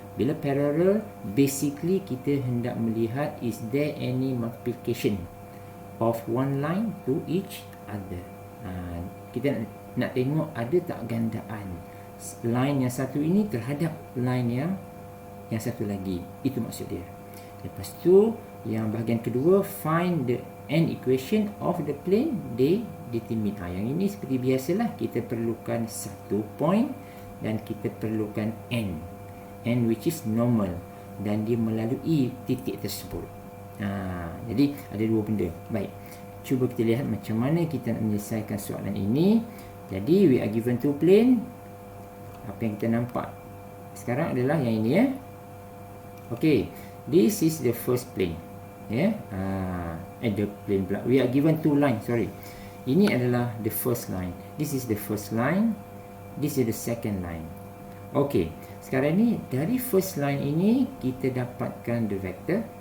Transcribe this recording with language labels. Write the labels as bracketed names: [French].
[Malay] Bila parallel, basically kita hendak melihat [English] is there any multiplication of one line to each other. [Malay] Kita nak tengok ada tak gandaan line yang satu ini terhadap line yang satu lagi. Itu maksud dia. Lepas tu yang bahagian kedua, [English] find an equation of the plane they determine. [Malay] Yang ini seperti biasalah, kita perlukan satu point dan kita perlukan n [English] which is normal, [Malay] dan dia melalui titik tersebut. Jadi ada dua benda. Baik, cuba kita lihat macam mana kita nak menyelesaikan soalan ini. [English] Jadi we are given two plane. [Malay] Apa yang kita nampak sekarang adalah yang ini ya. [English] Okay, this is the first plane. The plane pula. We are given two line. Sorry. [Malay] Ini adalah [English] the first line. This is the first line. This is the second line. Okay. [Malay] Sekarang ni dari first line ini kita dapatkan [English] the vector.